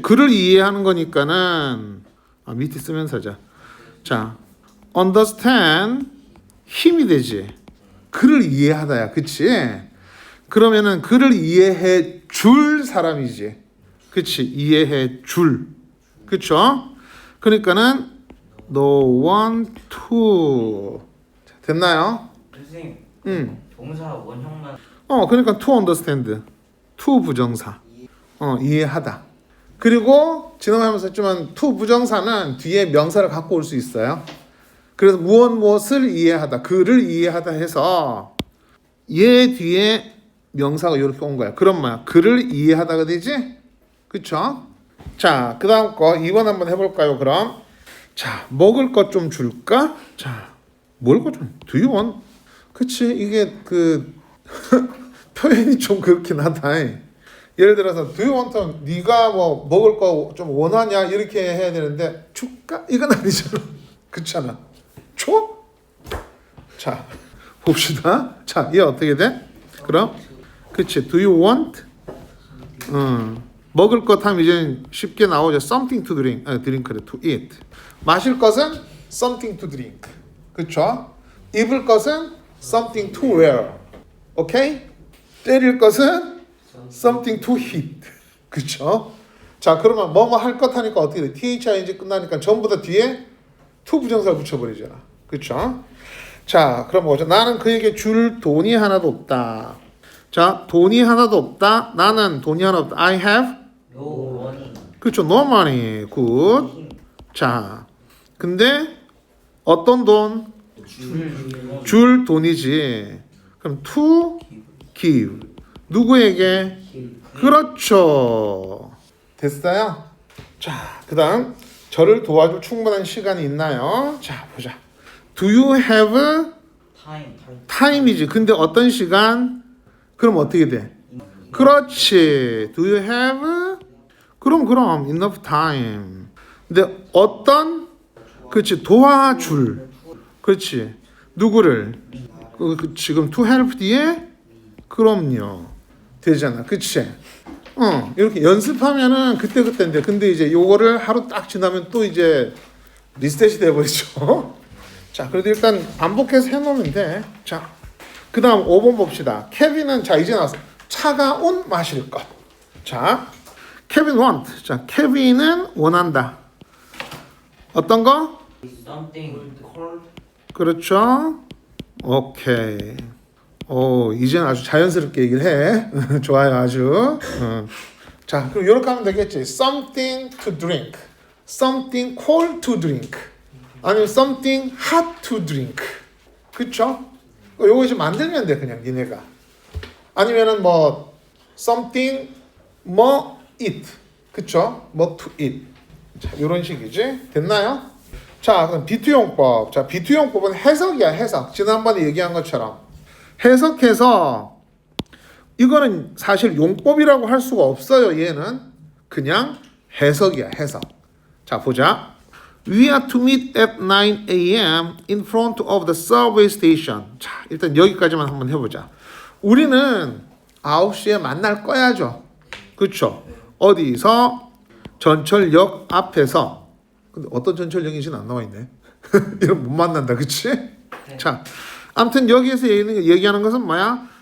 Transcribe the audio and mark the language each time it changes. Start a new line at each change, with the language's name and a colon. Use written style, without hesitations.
Korean: 그를 이해하는 거니까는 밑에 쓰면서 하자. 자, understand 힘이 되지. 그를 이해하다야. 그치? 그러면은 그를 이해해 줄 사람이지. 그치? 이해해 줄. 그쵸?
English: 그러니까는 no one to.
Korean: 됐나요? 선생님. 동사 원형만.
English: 그러니까 to understand.
Korean: to 부정사. 이해하다. 그리고 지나가면서 했지만 to 부정사는 뒤에 명사를 갖고 올 수 있어요. 그래서 무엇을 이해하다, 그를 이해하다 해서 얘 뒤에 명사가 이렇게 온 거야. 그럼 뭐야? 그를 이해하다가 되지? 그쵸? 자, 그 다음 거 2번 한번 해볼까요? 그럼 자, 먹을 것 좀 줄까? 자, 먹을 것 좀
English: do you want?
Korean: 그치? 이게 그 표현이 좀 그렇긴 하다. 예를 들어서
English: do you want?
Korean: 네가 뭐 먹을 거 좀 원하냐? 이렇게 해야 되는데 줄까? 이건 아니잖아. 그렇잖아. 줘? 자, 봅시다. 자, 얘 어떻게 돼? 그럼 그치?
English: do you want?
Korean: 먹을 것 하면 이제 쉽게 나오죠.
English: something to drink. drink를 to eat.
Korean: 마실 것은
English: something to drink.
Korean: 그쵸? 입을 것은
English: something to wear.
Korean: 오케이? 때릴 것은
English: something to hit.
Korean: 그쵸? 자, 그러면 뭐뭐 할 것 하니까 어떻게 돼? THING 끝나니까 전부 다 뒤에 to 부정사를 붙여버리잖아. 그쵸? 자, 그럼 뭐죠? 나는 그에게 줄 돈이 하나도 없다. 자, 돈이 하나도 없다. 나는 돈이 하나 없다.
English: I have no money.
Korean: 그렇죠.
English: no money.
Korean: 굿. 자, 근데 어떤 돈? 줄 돈이지. 그럼
English: to give.
Korean: 누구에게? 그렇죠. 됐어요? 자, 그 다음 저를 도와줄 충분한 시간이 있나요? 자, 보자.
English: Do you have time이지.
Korean: 근데 어떤 시간? 그럼 어떻게 돼? 그렇지.
English: Do you have? 그럼 enough time.
Korean: 근데 어떤? 그렇지. 도와줄. 그렇지. 누구를? 지금
English: to help
Korean: 뒤에? 그럼요. 되잖아. 그치? 이렇게 연습하면은 그때인데. 근데 이제 요거를 하루 딱 지나면 또 이제 리셋이 돼버리죠. 자, 그래도 일단 반복해서 해놓으면 돼. 자, 그 다음 5번 봅시다. 케빈은, 자, 이제 나왔어. 차가운 마실 것. 자, 케빈 want. 자, 케빈은 원한다. 어떤 거?
English: something cold.
Korean: 그렇죠. 오케이. 이제는 아주 자연스럽게 얘기를 해. 좋아요, 아주. 자, 그럼 이렇게 하면 되겠지.
English: Something to drink. Something cold to drink. 아니면 something hot to drink. 그쵸?
Korean: 요거 이제 만들면 돼 그냥 니네가. 아니면은 뭐 something 뭐 eat. 그쵸? 뭐 to eat. 자, 요런 식이지. 됐나요? 자, 그럼 비투용법. 자, 비투용법은 해석이야, 해석. 지난번에 얘기한 것처럼. 해석해서 이거는 사실 용법이라고 할 수가 없어요. 얘는 그냥 해석이야, 해석. 자, 보자.
English: We are to meet at 9 a.m. in front of the subway station.
Korean: 자, 일단 여기까지만 한번 해보자. 우리는 9시에 만날 거야죠. 그쵸? 어디서? 전철역 앞에서. 근데 어떤 전철역인지는 안 나와 있네. 이런 못 만난다, 그치? 자, 아무튼 여기에서 얘기하는 것은 뭐야?